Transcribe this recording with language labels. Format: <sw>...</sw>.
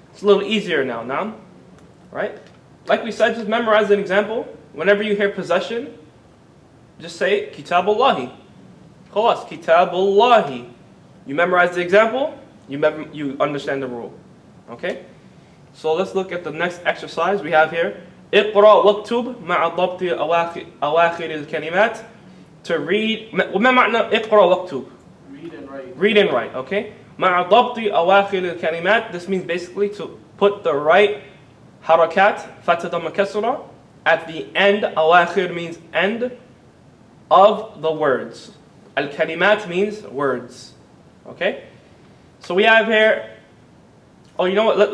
<en>It's a little easier now, right? Like we said, just memorize an example. Whenever you hear possession, just say Kitabullahi. Khalas, Kitabullahi. You memorize the example, you understand the rule. Okay? So let's look at the next exercise we have here.</en> <ar>اقرأ واكتب مع ضبط أواخر الكلمات.</ar> <en>To read.</en> <ar>وما معنى اقرأ واكتب?</ar> <en>Read and write. Read and write, okay?</en> <ar>مع ضبط أواخر الكلمات.</ar> <en>This means basically to put the right harakat, fatha dhamma kasra, at the end. أواخر means end of the words. Al-kalimat means words, okay? So we have here, oh, you know what?</en>